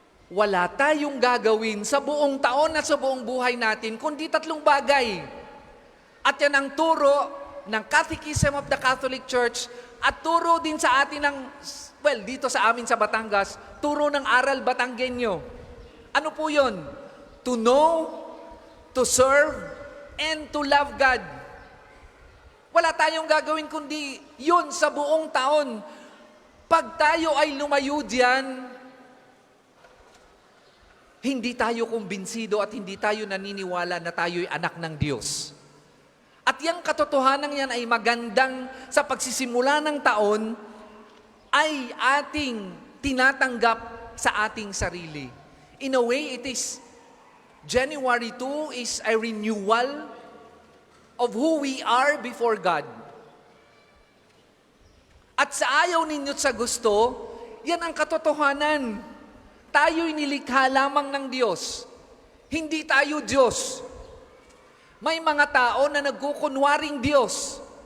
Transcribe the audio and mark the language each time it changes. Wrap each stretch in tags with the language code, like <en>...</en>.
<tl>Wala tayong gagawin sa buong taon at sa buong buhay natin, kundi tatlong bagay. At yan ang turo ng Catechism of the Catholic Church at turo din sa atin ng Well, dito sa amin sa Batangas, turo ng aral Batanggenyo. Ano po yun?</tl> <en>To know, to serve, and to love God.</en> <tl>Wala tayong gagawin kundi yun sa buong taon. Pag tayo ay lumayo diyan, hindi tayo kumbinsido at hindi tayo naniniwala na tayo'y anak ng Diyos. At yung katotohanan yan ay magandang sa pagsisimula ng taon ay ating tinatanggap sa ating sarili.</tl> <en>In a way, it is January 2 is a renewal of who we are before God.</en> <tl>At sa ayaw ninyo't sa gusto, yan ang katotohanan. Tayo'y nilikha lamang ng Diyos. Hindi tayo Diyos. May mga tao na nagkukunwaring Diyos.</tl>